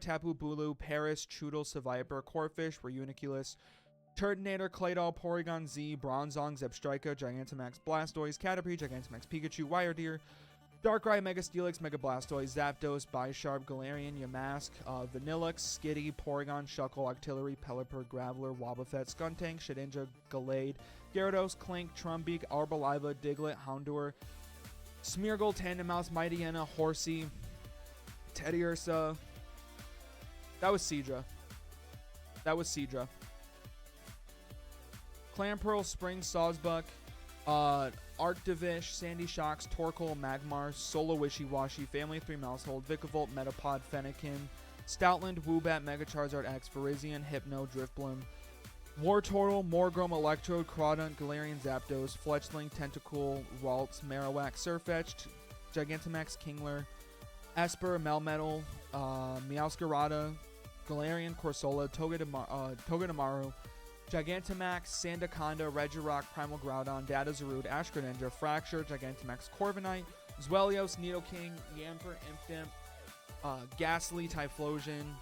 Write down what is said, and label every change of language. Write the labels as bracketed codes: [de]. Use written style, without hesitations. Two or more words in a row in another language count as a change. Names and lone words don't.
[en] Tapu Bulu, Paris, Choodle, Seviper, Corphish, Reuniclus, Turtonator, Claydol, Porygon Z, Bronzong, Zebstrika, Gigantamax, Blastoise, Caterpie, Gigantamax, Pikachu, Wiredeer, Darkrai, Mega Steelix, Mega Blastoise, Zapdos, Bisharp, Galarian, Yamask, Vanillix, Skitty, Porygon, Shuckle, Octillery, Pelipper, Graveler, Wobbuffet, Skuntank, Shedinja, Gallade, Gyarados, Clink, Trumbeak, Arboliva, Diglett, Houndour, Smeargle, Tandemaus, Mightyena, Horsey, Teddiursa. That was Seadra. Clamperl, Spring, Sawsbuck, Arctivish, Sandy Shocks, Torkoal, Magmar, Solo Wishiwashi, Family of 3 Mousehold, Vikavolt, Metapod, Fennekin, Stoutland, Woobat, Mega Charizard X, Virizion, Hypno, Drifblim, Wartortle, Morgrome, Electrode, Crawdaunt, Galarian, Zapdos, Fletchling, Tentacool, Ralts, Marowak, Surfetched, Gigantamax, Kingler, Esper, Melmetal, Meowscarada, Galarian, Corsola, Togedemaru, Gigantamax, Sandaconda, Regirock, Primal Groudon, Data Zarude, Ash Greninja, Fracture, Gigantamax, Corviknight, Zwellios, Nidoking, Yamper, Impidimp, Ghastly, Typhlosion,